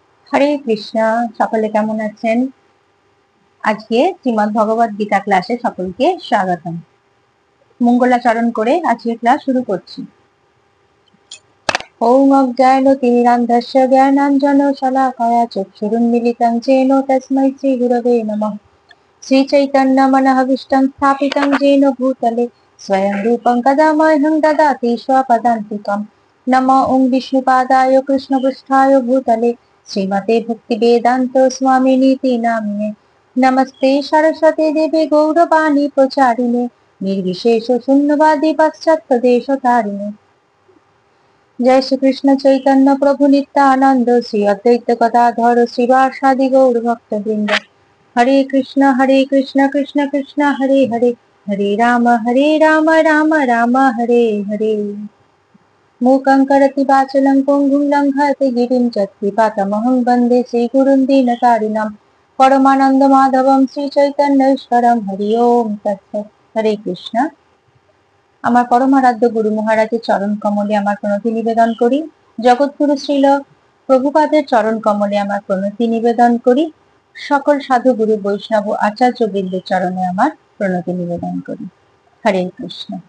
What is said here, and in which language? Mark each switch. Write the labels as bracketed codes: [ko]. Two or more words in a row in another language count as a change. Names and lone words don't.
[sa] হরে কৃষ্ণ। [bn] সকলে কেমন আছেন? আজকে শ্রীমদ্ ভগবদ গীতা ক্লাসে সকলকে স্বাগতম। মঙ্গলাচরণ করে আজকে ক্লাস শুরু করছি। [sa] ওম অজ্ঞানতিমিরান্ধস্য জ্ঞানাঞ্জনশলাকয়া চক্ষুরুন্মিলিतं येन तस्मै श्रीगुरवे नमः। श्रीचैतन्यमनःभीष्टं स्थापितं येन भूतले स्वयं रूपं कदा मह्यं ददाति स्वपदान्तिकम्। नमो ओं विष्णुपादाय कृष्णपृष्ठाय भूतले श्रीमते भक्तिवेदान्त स्वामिनीति नामिने। नमस्ते सरस्वती देवी गौरवाणी प्रचारिणे निर्विशेष शून्यवादी पाश्चात्य देशतारिणे। जय श्री कृष्ण चैतन्य प्रभु नित्यानंद श्री अद्वैत गदाधर श्रीवासादि गौर भक्त वृंद। हरे कृष्ण कृष्ण कृष्ण हरे हरे, हरे राम राम राम हरे हरे। मूकं करोति वाचालं पङ्गुं लङ्घयते गिरिं यत्कृपातमहं वन्दे श्रीगुरुं दीनतारिणं। परमानन्दमाधवं श्रीचैतन्येश्वरं। हरि ओम तत्सत्। हरे कृष्ण। [bn] আমার পরমারাধ্য গুরু মহারাজের চরণ কমলে আমার প্রণতি নিবেদন করি। জগৎগুরু শ্রীল প্রভুপাদের চরণ কমলে আমার প্রণতি নিবেদন করি। সকল সাধু গুরু বৈষ্ণব আচার্য বৃন্দের চরণে আমার প্রণতি নিবেদন করি। [sa] হরে কৃষ্ণ।